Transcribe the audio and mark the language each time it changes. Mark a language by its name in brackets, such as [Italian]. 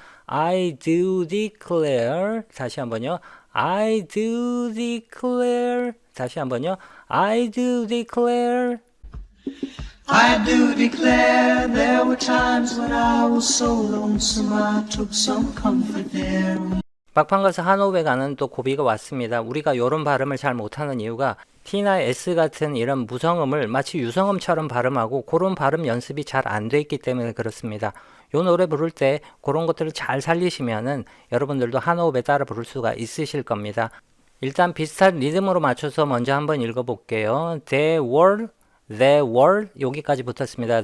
[English] I do declare [Korean] 다시 한번요. [English] I do declare 다시 한번요. I do declare I do declare there were times when I was so lonesome I took some comfort there. [Korean] 막판 가서 한호흡에 가는 또 고비가 왔습니다. 우리가 요런 발음을 잘 못하는 이유가 T나 S 같은 이런 무성음을 마치 유성음처럼 발음하고 그런 발음 연습이 잘 안 돼 있기 때문에 그렇습니다. 요 노래 부를 때 그런 것들을 잘 살리시면은 여러분들도 한호흡에 따라 부를 수가 있으실 겁니다. 일단 비슷한 리듬으로 맞춰서 먼저 한번 읽어볼게요. [English] There were [Korean] 여기까지 붙었습니다.